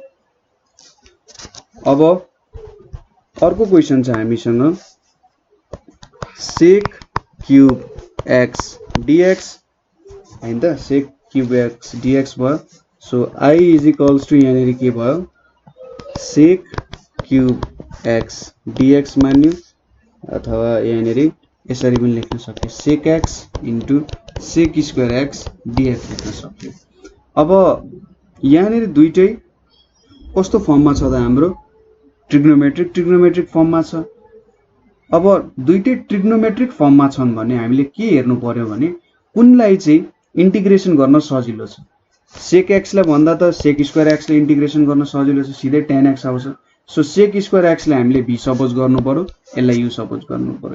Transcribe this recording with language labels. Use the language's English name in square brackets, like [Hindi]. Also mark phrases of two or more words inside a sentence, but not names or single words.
[Nepali] अब अर्को क्वेशन छ हामीसँग [English] sec cube x dx [Nepali] हैन त [English] sec cube x dx [Nepali] भयो सो [English] I is equals to [Nepali] यहाँनेरि के भयो [English] sec cube x dx [Nepali] मान्यो अथवा यहाँनेरि यसरी पनि लेख्न सक्यो [English] sec x into sec square x dx [Nepali] लेख्न सक्यो अब यहाँनेरि दुईटै कस्तो फर्ममा छ त हाम्रो ट्रिग्नोमेट्रिक फर्ममा छ अब दुईटै ट्रिग्नोमेट्रिक फर्ममा छन् भने हामीले के हेर्नु पर्यो भने कुनलाई चाहिँ इन्टिग्रेसन गर्न सजिलो छ [English] sec x [Nepali] लाई भन्दा त [English] sec square x [Nepali] ले इन्टिग्रेसन गर्न सजिलो छ सिधै [English] tan x [Nepali] आउँछ सो [English] sec square x [Nepali] लाई हामीले v सपोज गर्नु पर्यो, यसलाई u सपोज गर्नु पर्यो।